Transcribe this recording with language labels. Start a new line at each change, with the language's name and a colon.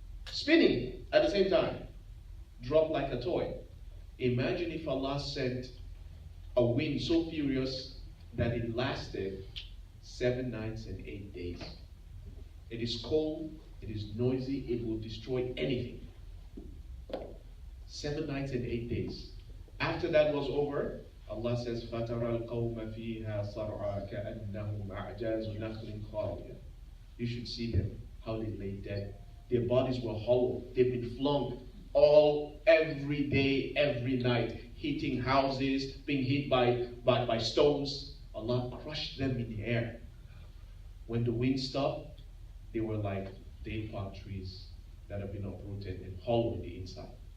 English: Spinning at the same time. Dropped like a toy. Imagine if Allah sent a wind so furious that it lasted 7 nights and 8 days. It is cold, it is noisy, it will destroy anything. 7 nights and 8 days. After that was over, Allah says,
Arabic: فَتَرَى الْقَوْمَ فِيهَا صَرْعَى كَأَنَّهُمْ أَعْجَازُ نَخْلٍ خَاوِيَةٍ.
English: You should see them, how they lay dead. Their bodies were hollow. They've been flung every day, every night, hitting houses, being hit by stones. Allah crushed them in the air. When the wind stopped, they were like date palm trees that have been uprooted and hollow in the inside.